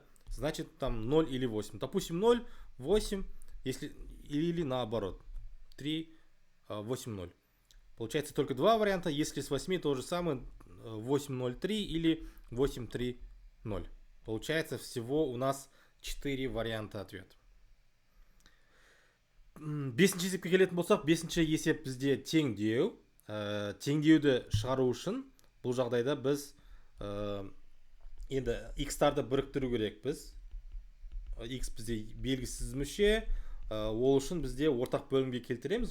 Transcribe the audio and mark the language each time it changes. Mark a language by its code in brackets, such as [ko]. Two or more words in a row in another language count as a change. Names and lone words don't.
[ru] Значит, там 0 или 8. Допустим, 0, 8, или наоборот. 3, 8, 0. Получается только два варианта. Если с 8 то же самое, 8, 0, 3 или 8, 3, 0. Получается всего у нас 4 варианта ответа. [kk] 5-ші есепке келетін болсақ, 5-ші есеп бізде теңдеу. Теңдеуді шығару үшін бұл жағдайда біз енді x-тарды біріктіру керекпіз. X бізде белгісіз мүше, ол үшін бізде ортақ бөлімге келтіреміз.